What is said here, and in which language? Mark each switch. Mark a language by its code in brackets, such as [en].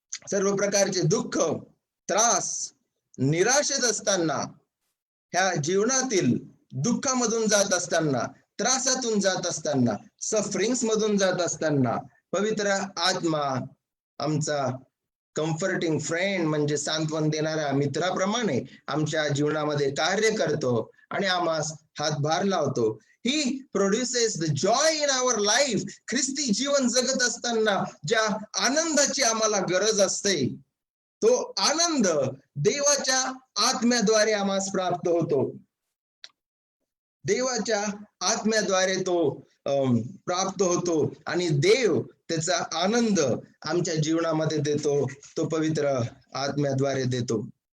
[mr] सर्व प्रकारचे दुःख, त्रास, निराशेत असताना, ह्या जीवनातील दुःखामधून जात असताना, त्रासातून जात असताना, सफरिंग्स मधून जात असताना पवित्र आत्मा आमचा [en] comforting friend [mr] म्हणजे सांत्वन देणाऱ्या मित्राप्रमाणे आमच्या जीवनामध्ये कार्य करतो आणि आम्हास हातभार लावतो. [en] He produces the joy in our life. [mr] ख्रिस्ती जीवन जगत असताना ज्या आनंदाची आम्हाला गरज असते तो आनंद देवाच्या आत्म्याद्वारे आम्हास प्राप्त होतो. देवाच्या आत्म्याद्वारे तो प्राप्त होतो आणि देव त्याचा आनंद आमच्या जीवनामध्ये देतो, तो पवित्र आत्म्याद्वारे देतो.